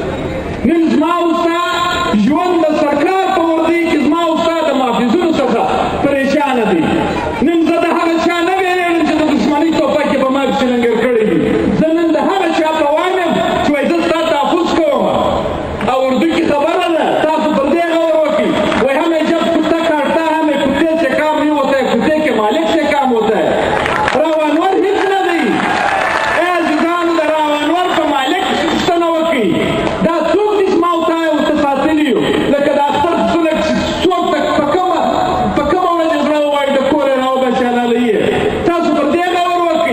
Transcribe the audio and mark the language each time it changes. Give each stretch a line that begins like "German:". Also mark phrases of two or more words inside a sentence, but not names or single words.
Pashto: نن زما او ستا ژوند د سرکار په وردۍ کې زما او ستا د محافظونو څخه پریشانه دی. نن زه د هغه چا نه وېرېږم چې د دښمنۍ ټوپک یې په ما پسې لنګر کړی وي. زه نن د هغه چا په وام یم چې وایي زه ستا تحفظ کوم. او اردو کې خبره ده، تاسو پر دې غور وکړئ، وایي
Hindi: हमें जब कुत्ता काटता है हमें कुत्ते से काम नहीं होता है, कुत्ते के मालिक से काम होता है.
Pashto: راوانور هیڅ نه دی. ای عزیزانو، د راوانور په مالک پوښتنه وکړئ، دا څوک دي چې ما او تا یې ورته ساتلي یو. لکه د اختر پسونه چې څوک په کومه ورځ زړه ووایي د کور یې راوباسي حلاله یې. تاسو پر دې غور وکړئ.